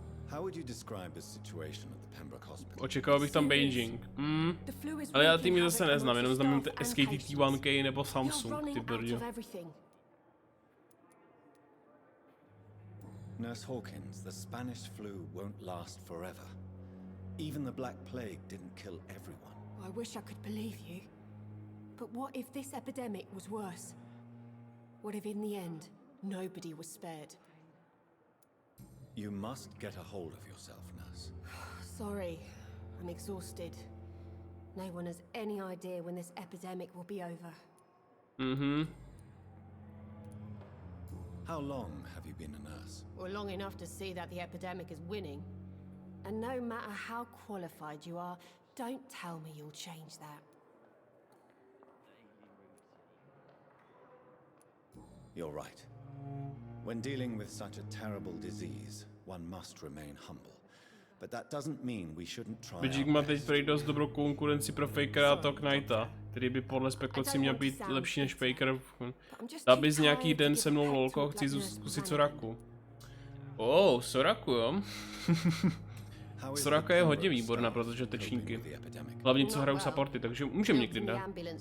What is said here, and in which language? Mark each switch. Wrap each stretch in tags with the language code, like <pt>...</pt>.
<en>How would you describe the situation at the Pembroke Hospital?</en> <cs>Očekával bych tam Beijing. Ale já týmy zase neznám, jenom znám SKT T1K nebo Samsung, ty brďo.</cs> <en>Nurse Hawkins, the Spanish flu won't last forever. Even the Black Plague didn't kill everyone. I wish I could believe you. But what if this epidemic was worse? What if in the end, nobody was spared? You must get a hold of yourself, nurse. Sorry, I'm exhausted. No one has any idea when this epidemic will be over. How long have you been a nurse? Well, long enough to see that the epidemic is winning. And no matter how qualified you are, don't tell me you'll change that. You're right. When dealing with such a terrible disease, one must remain humble. But that doesn't mean we shouldn't try.</en> <cs>Beijing má teď prý dost dobrou konkurenci pro Fakera a to Knighta, který by podle spekulací měl být lepší než Faker. Dá bys nějaký den se mnou lolko, chci zkusit Soraku. Soraku, jo? Soraka je hodně výborná pro začátečníky. Hlavně co hrajou supporty, takže můžeme někdy dát.</cs>